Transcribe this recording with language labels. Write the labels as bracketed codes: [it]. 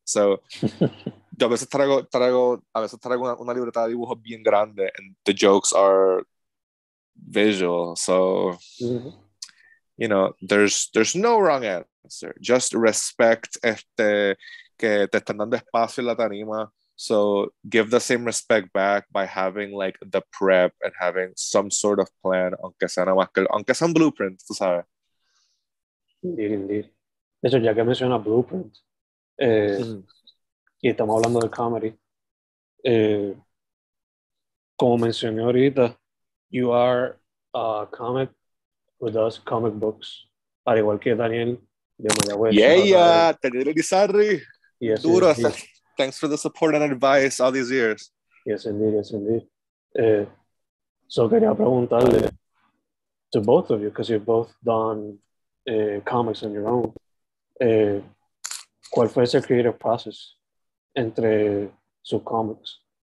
[es] So, yo a veces traigo una libreta de dibujos bien grande, [en] and the jokes are visual. So, you know, there's no wrong answer. Just respect [es] que te están dando espacio en la tarima. [en] So give the same respect back by having like the prep and having some sort of plan, [es] aunque sea un blueprint, tú sabes. Indeed. De hecho, ya que menciona blueprint, y estamos hablando de comedy, como mencioné ahorita, [en] you are a comic who does comic books, [es] al igual que Daniel de Mayagüez. [en] Yeah, Daniel Elizarri. Yes, [es] Duro. [en] Thanks for the support and advice all these years. Yes, indeed. So [es] quería preguntarle [en] to both of you, because you've both done comics on your own. [es] ¿Cuál fue ese creative process entre sus comics?